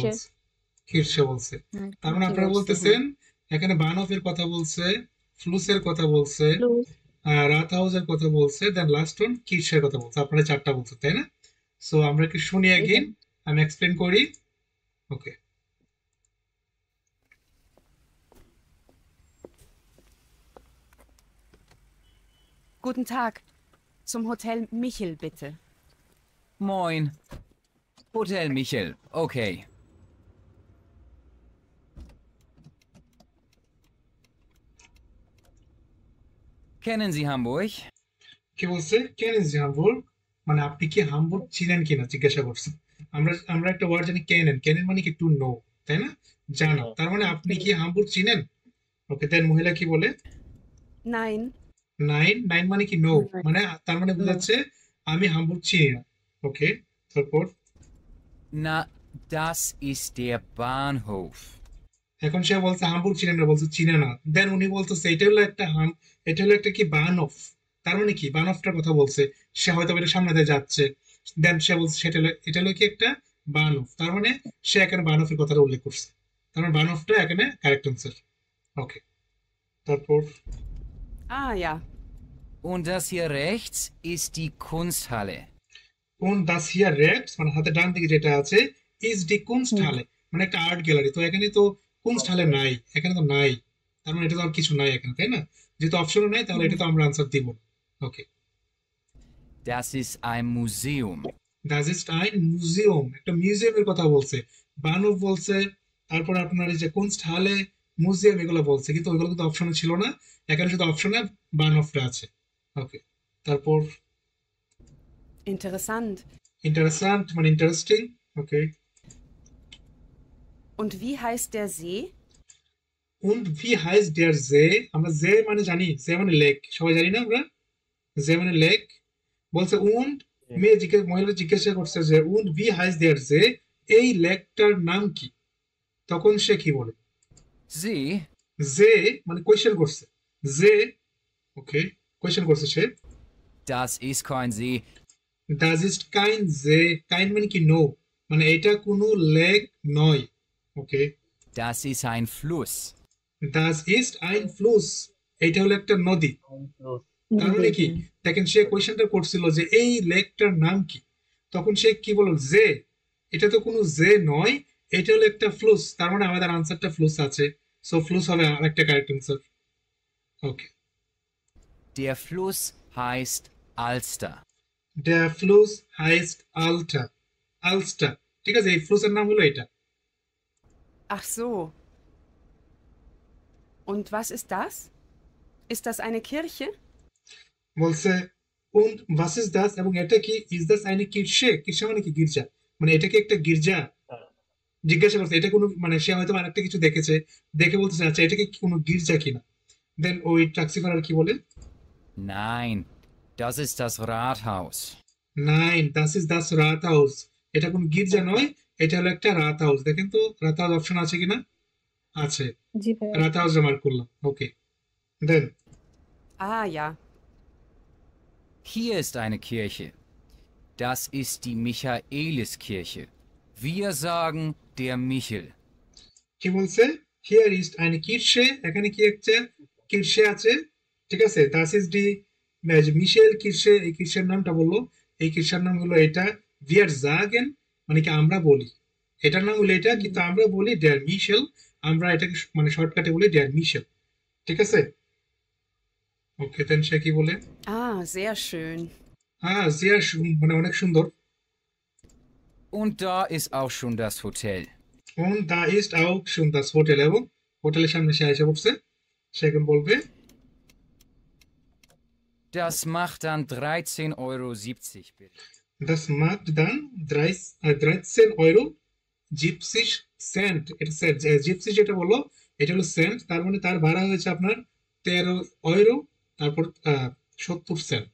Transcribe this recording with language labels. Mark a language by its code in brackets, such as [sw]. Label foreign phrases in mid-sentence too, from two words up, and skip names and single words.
[bn] বলছে। কিরসে বলছে। হ্যাঁ, তার মানে কি আপনারা বলছে, বলতেছেন এখানে বানহফের কথা বলছে, ফ্লুসের কথা বলছে, ফ্লুস। রাত হাউসের কথা বলছে, [en] then last one [bn] কিরসের কথা বলছে। আপনারা চারটা বলছে, তাই না? সো আমরা কি শুনি অ্যাগেন, আমি এক্সপ্লেন করি। ওকে, [de] Guten Tag. Zum Hotel Michel, bitte. Moin. Hotel Michel. Okay. Kennen Sie Hamburg? [bn] কি বলছে? [de] Kennen Sie Hamburg, [bn] মানে আপনি কি হামবুর্গ ছিলেন কিনা জিজ্ঞাসা করছে। আমরা আমরা একটা ওয়ার্ড জানি কেনেন। কেনেন মানে কি [en] to know, [bn] তাই না? জানা, তার মানে আপনি কি হামবুর্গ চিনেন? [en] okay, then [bn] মহিলা কি বলে? [de] Nein. [bn] নাইন মানে কি নো, মানে তার মানে বোঝাচ্ছে আমি হামবুর্গ চিনি না। ওকে, তারপর [de] Na, das ist der Bahnhof. [bn] এখন সে বলছে হামবুর্গ চিনে না, বলছে চিনে না। দেন উনি বলতেছে এটা হলো একটা কি বানফ, তার মানে কি বানফটার কথা বলছে, সে হয়তো এটা সামনে দিয়ে যাচ্ছে। দেন সে বলছে এটা হলো কি একটা বানফ, তার মানে সে এখানে বানফের কথাটা উল্লেখ করছে, তার মানে বানফটা এখানে [en] correct answer. [bn] ওকে, তারপর [de] Ah ja. Und das hier rechts ist die Kunsthalle. [bn] কোন [de] das hier rechts [bn] মানে হাতে ডান দিকে যেটা আছে [de] ist die Kunsthalle, [bn] মানে একটা আর্ট গ্যালারি। তো এখানে তো কুনস্টহালে নাই, এখানে তো নাই, তার মানে এটা তো আর কিছু নাই এখানে, তাই না? যেহেতু অপশনও নাই তাহলে এটা তো আমরা আনসার দিব। ওকে, [de] Das ist ein Museum. das ist ein Museum, [bn] একটা মিউজিয়ামের কথা বলছে, বানফ বলছে, তারপর আপনার এই যে কুনস্টহালে, মিউজিয়াম এগুলো বলছে, কিন্তু ওইগুলো কিন্তু অপশনে ছিল না, এখানে শুধু অপশনে বানফটা আছে। ওকে, তারপর [de] Interessant. [bn] ইন্টারেস্টেন্ট মানে ইন্টারেস্টিং। ওকে, [de] Und wie heißt der See? und wie heißt der See? [bn] আমরা জে মানে জানি, জে মানে লেক, সবাই জানি না আমরা, জে মানে লেক। বলছে und মহিলা জিজ্ঞাসা করছে যে [de] und wie heißt der See? [bn] এই লেকটার নাম কি? তখন সে কি বলে? [de] See, [bn] জে মানে কোয়েশ্চেন করছে, জে, ওকে, কোয়েশ্চেন করছে সে। [de] das ist kein See. das ist kein See, [bn] kein মানে কি নো, মানে এটা কোনো লেক নয়। ওকে, [de] Das ist ein Fluss. das ist ein Fluss, [bn] এটা হলো একটা নদী। তার মানে কি দেখেন সে কোয়েশ্চেনটা করছিল যে এই লেকটার নাম কি, তখন সে কি বলল যে এটা তো কোনো যে নয়, এটা হলো একটা ফ্লুস, তার মানে আমাদের আনসারটা ফ্লুস আছে, সো ফ্লুস হবে আরেকটা [en] correct answer. [bn] ওকে, [de] Der Fluss heißt Alster. der Fluss heißt Alter, [bn] আলস্টার, ঠিক আছে, এই ফ্লুসের নাম হলো এটা। [de] Ach so. Und was ist das? Ist das eine Kirche? বলছে und was ist das, [bn] এবং এটা কি [de] is das eine Kirche, [bn] কিরশে মানে কি গির্জা, মানে এটা কি একটা গির্জা? জিজ্ঞাসা করছে এটা কোনো, মানে সে হয়তো আরেকটা কিছু দেখেছে, দেখে বলতেছে আচ্ছা এটা কি কোনো গির্জা কিনা। দেন ওই ট্যাক্সিফারার কি বলে? [de] Nein, das ist das Rathaus. নাইন, das ist das Rathaus, [bn] এটা কোনো গির্জা নয়, এটা হলো একটা রাত হাউস। দেখেন তো রাত হাউস অপশন আছে কিনা, আছে, জি ভাইয়া। রাত হাউস মার্ক করলাম। [en] okay, then [de] Ah ja. Hier ist eine Kirche. Das ist die Michaeliskirche. Wir sagen der Michel. [bn] কি বলছে? [de] hier ist eine Kirche, [bn] এখানে কি একটা কিরশে আছে, ঠিক আছে, [de] das ist die Michel Kirche, [bn] এই কিরশের নামটা বললো, এই কিরশের নাম হলো এটা, [de] wir sagen [bn] মানে কি আমরা বলি, এটার নাম হলো এটা, কিন্তু আমরা বলি [de] der Michel, [bn] আমরা এটাকে মানে শর্টকাটে বলি [de] der Michel, [bn] ঠিক আছে। [en] okay, then [bn] সে কি বলে? [de] Ah, sehr schön. হ্যাঁ sehr schön, [bn] মানে অনেক সুন্দর। [de] Und da ist auch schon das Hotel. und da ist auch schon das Hotel, [bn] এবং হোটেলের সামনে সে এসে পড়ছে, সে এখন বলবে [de] Das macht dann 13,70 Euro bitte. das macht dann 13,70 Cent, [bn] এটা সেন্ট, জিপসি যেটা বললো এটা হলো সেন্ট, তার মানে তার ভাড়া হয়েছে আপনার 13 ইউরো, তারপর 70 সেন্ট।